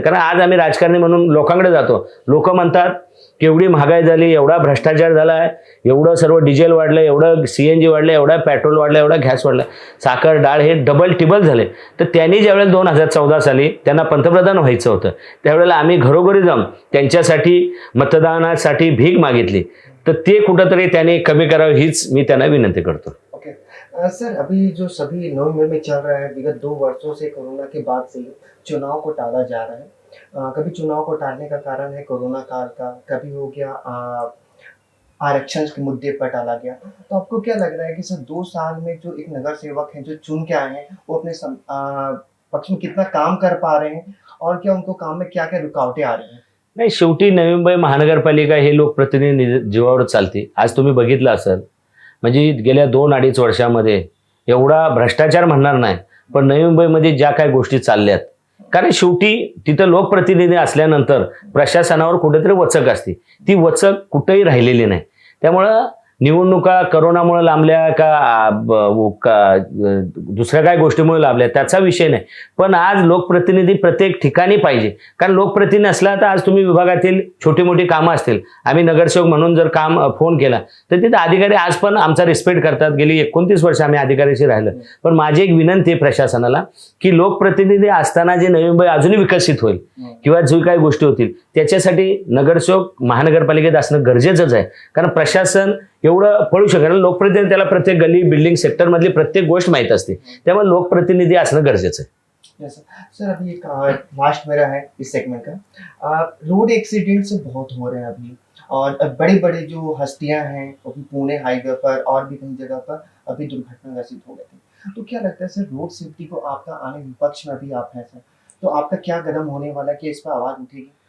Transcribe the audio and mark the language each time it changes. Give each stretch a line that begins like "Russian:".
Marathi: कारण आज आम्ही राजकारणी म्हणून लोकांकडे जातो, लोक म्हणतात की एवढी महागाई झाली, एवढा भ्रष्टाचार झाला आहे, एवढं सर्व डिझेल वाढलं, एवढं CNG वाढलं, एवढा पेट्रोल वाढलं, एवढा गॅस वाढला, साखर डाळ हे डबल टिबल झाले. तर त्यांनी ज्यावेळेला 2014 साली त्यांना पंतप्रधान व्हायचं होतं, त्यावेळेला आम्ही घरोघरी जाऊन त्यांच्यासाठी मतदानासाठी भीक मागितली, तर ते कुठंतरी त्यांनी कमी करावं हीच मी त्यांना विनंती करतो.
Hindi: सर, अभी जो सभी नवी मुंबई में चल रहा है, विगत 2 वर्षों से कोरोना के बाद से चुनाव को टाला जा रहा है. कभी चुनाव को टालने का कारण है कोरोना काल का, कभी हो गया आरक्षण के मुद्दे पर टाला गया. तो आपको क्या लग रहा है कि सर 2 साल में जो एक नगर सेवक हैं जो चुन के आए हैं, वो अपने पक्ष में कितना काम कर पा रहे हैं और क्या उनको काम में क्या क्या रुकावटें आ रही हैं?
Marathi: नाही, शेवटी नवी मुंबई महानगरपालिका हे लोकप्रतिनिधी जीवावर चालते. आज तुम्ही बघितलं असेल, म्हणजे गेल्या 2-2.5 वर्षामध्ये एवढा भ्रष्टाचार म्हणणार नाही, पण नवी मुंबईमध्ये ज्या काही गोष्टी चालल्यात, कारण शेवटी तिथं लोकप्रतिनिधी असल्यानंतर प्रशासनावर कुठेतरी वचक असते, ती वचक कुठेही राहिलेली नाही. त्यामुळं निवडणुका करोनामुळे लांबल्या का दुसऱ्या काय गोष्टीमुळे लांबल्या त्याचा विषय नाही, पण आज लोकप्रतिनिधी प्रत्येक ठिकाणी पाहिजे. कारण लोकप्रतिनिधी असला तर आज तुम्ही विभागातील छोटी मोठी कामं असतील, आम्ही नगरसेवक म्हणून जर काम फोन केला तर तिथे अधिकारी आज पण आमचा रिस्पेक्ट करतात. गेली 29 वर्ष आम्ही अधिकाऱ्याशी राहिलो. पण माझी एक विनंती आहे प्रशासनाला की लोकप्रतिनिधी असताना जे नवी मुंबई अजूनही विकसित होईल किंवा जे काही गोष्टी होतील त्याच्यासाठी नगरसेवक महानगरपालिकेत असणं गरजेचंच आहे. कारण प्रशासन एवढं पळू शकेल. लोकप्रतिनिधी त्याला प्रत्येक गली बिल्डिंग सेक्टर मधली प्रत्येक गोष्ट माहित असते. त्यामुळे लोकप्रतिनिधी असणं गरजेचं आहे.
Hindi: यस सर, अभी एक लास्ट मेरा है इस सेगमेंट का. रोड एक्सीडेंट्स बहुत हो रहे हैं अभी, और बड़े बड़े जो हस्तियां हैं अभी पुणे हाईवे पर और भी कई जगह पर अभी दुर्घटनाग्रस्त हो गए थे. तो क्या लगता है सर, रोड सेफ्टी को आपका आने विपक्ष में भी आप हैं सर, तो आपका क्या कदम होने वाला है कि इस पर आवाज उठेगी?